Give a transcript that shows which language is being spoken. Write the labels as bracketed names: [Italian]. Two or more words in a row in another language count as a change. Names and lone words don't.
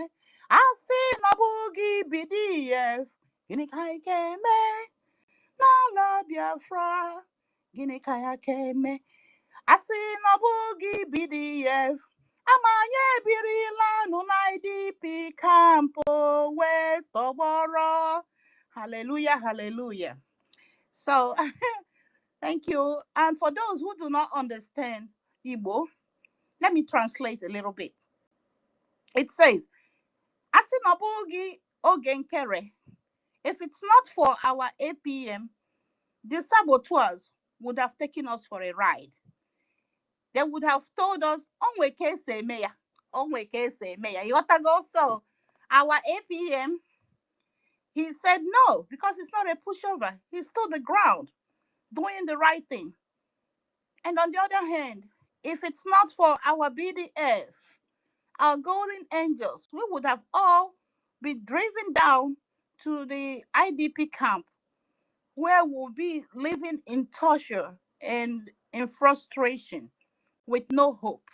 [Igbo] Asị na ọ bụghị BDF, gịnị ka anyị ka eme? N'ala Biafra, gịnị ka ya ka eme? Asị na ọ bụghị BDF, ama anyị ebirila nụ na IDP kampo wee tọgbọrọ. [English] Hallelujah, hallelujah. So, thank you. And for those who do not understand Igbo, let me translate a little bit. It says, [Igbo] Asị na ọ bụghị oge nkere. [English] If it's not for our APM, the saboteurs would have taken us for a ride. They would have told us, [Igbo] onwe ka esi eme ya, onwe ka esi eme ya. [English] You got to go. So our APM, he said no, because it's not a pushover. He stood the ground, doing the right thing. And on the other hand, if it's not for our BDF, our golden angels, we would have all been driven down to the IDP camp, where we'll be living in torture and in frustration with no hope.